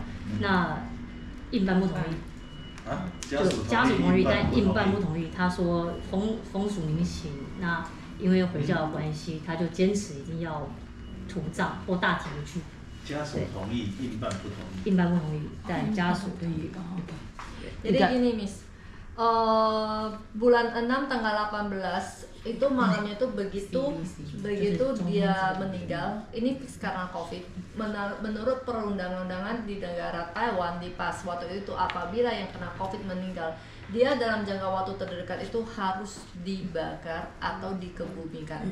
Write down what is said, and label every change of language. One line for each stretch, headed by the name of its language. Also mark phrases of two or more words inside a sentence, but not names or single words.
Chinese: 那印办不同意。家属同意，但印办不同意。他说风俗民情，那因为回教的关系，他就坚持一定要土葬或大体回去。家属同意，印办不同意。印办不同意，但家属同意。
Indonesian: Jadi gini Miss, bulan 6 tanggal 18 itu malamnya itu begitu dia meninggal, ini karena COVID. Menurut perundang-undangan di negara Taiwan di pas waktu itu apabila yang kena COVID meninggal, dia dalam jangka waktu terdekat itu harus dibakar atau dikebumikan.